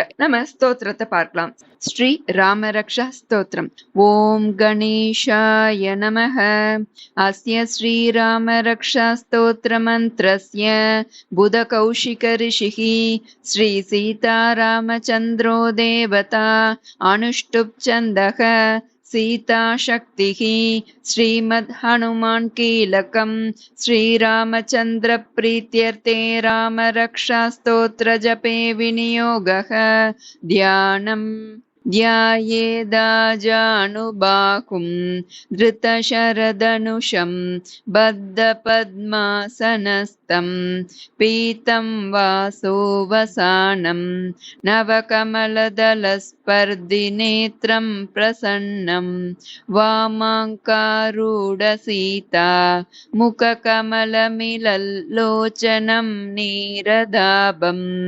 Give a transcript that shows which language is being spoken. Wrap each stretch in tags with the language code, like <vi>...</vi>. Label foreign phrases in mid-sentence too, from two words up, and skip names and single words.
<ta>நம்ம ஸ்தோத்திரத்தை பார்க்கலாம். ஸ்ரீ ராமரக்ஷா ஸ்தோத்திரம்.</ta> <sa>ओम् गणेशाय नमः. अस्य श्री रामरक्षा स्तोत्र मन्त्रस्य बुध कौशिक ऋषिः श्री सीता रामचन्द्रो देवता अनुष्टुप् छन्दः सीता शक्तिः श्रीमद् हनुमान् कीलकम् श्रीरामचन्द्र प्रीत्यर्थे रामरक्षा स्तोत्र जपे विनियोगः ध्यानम् ध्यायेदाजानुबाहुं धृतशरधनुषं बद्धपद्मासनस्थं पीतं वासोवसानं नवकमलदलस्पर्धिनेत्रं प्रसन्नं वामाङ्कारूढसीता मुखकमलमिलल्लोचनं नीरदाभं</sa>